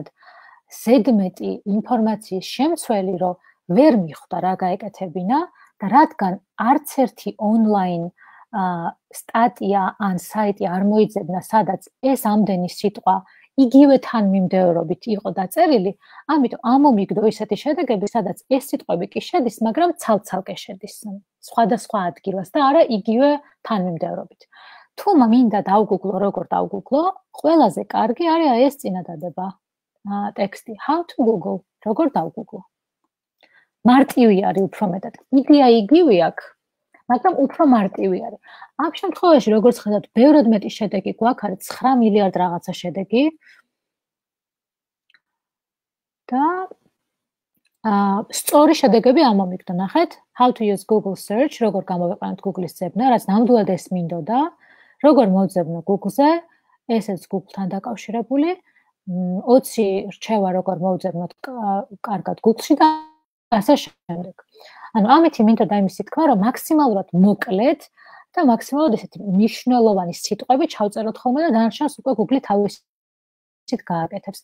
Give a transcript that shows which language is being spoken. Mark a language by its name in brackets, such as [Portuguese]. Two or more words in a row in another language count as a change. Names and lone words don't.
[Georgian] ზედმეტი ინფორმაციის შემცველი, რომ ვერ მიხვდა რა გაეკეთებინა და რადგან არც ერთი ონლაინ სტატია ან საიტი არ მოიძებნა, სადაც ეს ამდენი სიტყვა იგივე თანმიმდევრობით იყო დაწერილი, ამიტომ ამომიგდო ისეთი შედეგები, სადაც ეს სიტყვები კი შედის, მაგრამ ცალ-ცალკე შედის სხვადასხვა ადგილას და არა იგივე თანმიმდევრობით. თუ მინდა დავგუგლო, როგორ დავგუგლო, ყველაზე კარგი არის ეს წინადადება ტექსტი [English] how to google, [Georgian] როგორ დავგუგლო. მარტივი არის უფრო მეტად. იდეა იგივე აქვს, მაგრამ უფრო მარტივი არის. ამ შემთხვევაში, როგორც ხედავთ, ბევრად მეტი შედეგი გვაქვს, არის 9 მილიარდ რაღაცა შედეგი. და სწორი შედეგები ამომიგდო, ნახეთ, [English] how to use Google search, [Georgian] როგორ გამოვიყენოთ Google-ის ძებნა, რაც ნამდვილად ეს მინდოდა, როგორ მოვძებნო Google-ზე, ესეც Google-თან დაკავშირებული, 20 რჩევა როგორ მოვძებნოთ კარგად Google-ში და ასე შემდეგ. ანუ ამითი მინდოდა იმისი თქვა, რომ მაქსიმალურად მოკლედ და მაქსიმალურად ესეთი მნიშვნელოვანი სიტყვები ჩავწეროთ ხოლმე და დანარჩენს უკვე Google-ი თავისით გააკეთებს.